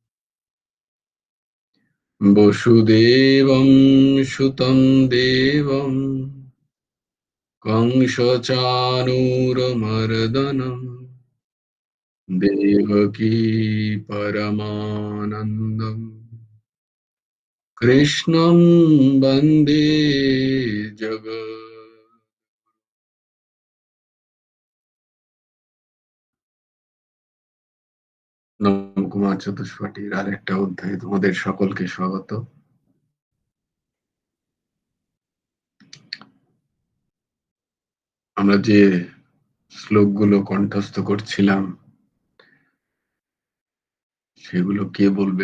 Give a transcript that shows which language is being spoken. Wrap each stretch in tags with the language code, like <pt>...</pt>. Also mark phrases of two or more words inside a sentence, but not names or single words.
<sa>वसुदेवं सुतं देवं कंसचाणूरमर्दनम् देवकी परमानन्दम् कृष्णं वन्दे जगत्।</sa> <bn>নবকুমার চতুষ্পাঠীর আরেকটা অধ্যায়ে তোমাদের সকলকে স্বাগত। আমরা যে শ্লোকগুলো কণ্ঠস্থ করছিলাম সেগুলো কে বলবে?</bn>